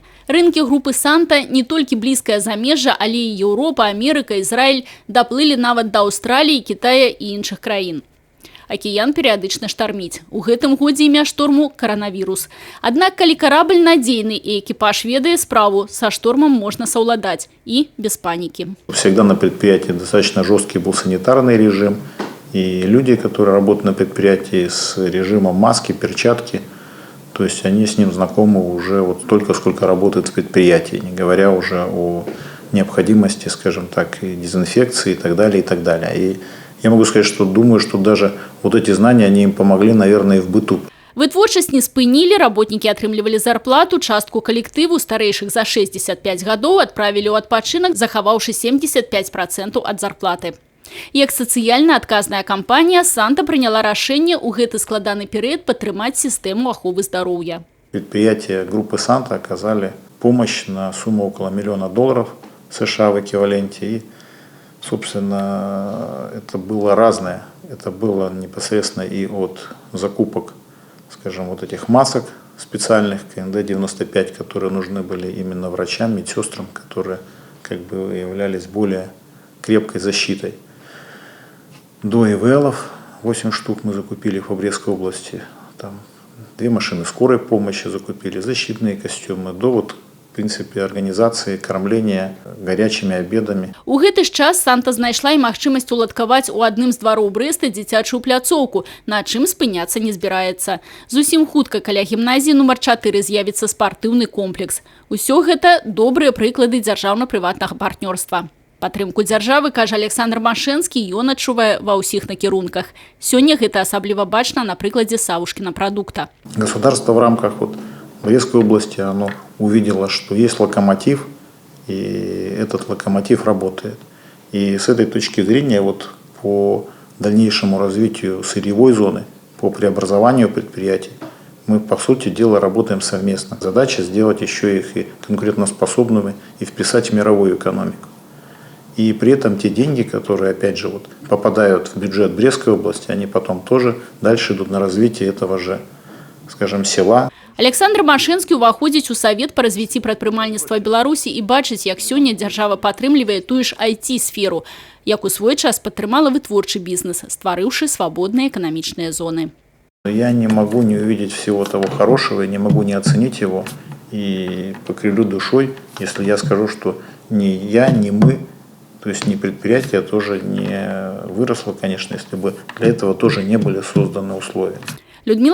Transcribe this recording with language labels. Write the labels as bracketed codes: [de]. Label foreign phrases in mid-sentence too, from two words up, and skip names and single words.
[be] Рынкі групы «Санта» не толькі блізкае замежжа, але і Еўропа, Амерыка, Ізраіль даплылі нават да Аўстраліі, Кітая і іншых краін. Акіян перыядычна штарміць. У гэтым годзе імя шторму – коронавірус. Аднак, калі карабль надзейны і экіпаж ведае справу, [ru] со штормом можно [be] саўладаць і без панікі. [ru] Всегда на предприятии достаточно жесткий был санитарный режим. И люди, которые работают на предприятии с режимом маски, перчатки, то есть они с ним знакомы уже вот столько, сколько работают в предприятии, не говоря уже о необходимости, скажем так, и дезинфекции и так далее, и так далее. И я могу сказать, что думаю, что даже вот эти знания, они им помогли, наверное, и в быту. [be] Вытворчасць не спынілі, работнікі атрымлівалі зарплату, частку калектыву старэйшых за 65 гадоў адправілі ў адпачынак, захаваўшы 75% ад зарплаты. Як сацыяльна адказная кампанія, «Санта» прыняла рашэнне ў гэты складаны перыяд падтрымаць сістэму аховы здароўя. [ru] Предприятия группы «Санта» оказали помощь на сумму около $1 миллиона США в эквиваленте. И, собственно, это было разное. Это было непосредственно и от закупок, скажем, вот этих масок специальных КНД-95, которые нужны были именно врачам, медсестрам, которые как бы являлись более крепкой защитой. До ИВЛов 8 штук мы закупили в Брестской области. Там 2 машины скорой помощи закупили, защитные костюмы. До вот, в принципе, организации кормления горячими обедами. [be] У гэты ж час «Санта» знайшла і магчымасць уладкаваць у адным з двароў Брэста дзіцячую пляцоўку, на чым спыняцца не збіраецца. Зусім хутка каля гімназіі нумар 4 з'явіцца спартыўны комплекс. Усё гэта добрыя прыклады дзяржаўна-прыватнага партнёрства. Падтрымку дзяржавы, кажа Александр Машэнскі, ён адчувае ва ўсіх накірунках. Сёння гэта асабліва бачна на прыкладзе Савушкіна прадукта. [ru] Государство в рамках Брестской области оно увидело, что есть локомотив, и этот локомотив работает. И с этой точки зрения по дальнейшему развитию сырьевой зоны, по преобразованию предприятий, мы, по сути дела, работаем совместно. Задача сделать еще их и конкурентоспособными и вписать в мировую экономику. И при этом те деньги, которые, опять же, попадают в бюджет Брестской области, они потом тоже дальше идут на развитие этого же, скажем, села. [be] Александр Машэнскі ўваходзіць у Савет па развіцці прадпрымальніцтва Беларусі і бачыць, як сёння дзяржава падтрымлівае тую ж IT-сферу, як у свой час падтрымала вытворчы бізнес, стварыўшы свабодныя эканамічныя зоны. [ru] Я не могу не увидеть всего того хорошего, не могу не оценить его и покривлю душой, если я скажу, что ни я, ни мы, то есть ни предприятие тоже не выросло, конечно, если бы для этого тоже не были созданы условия.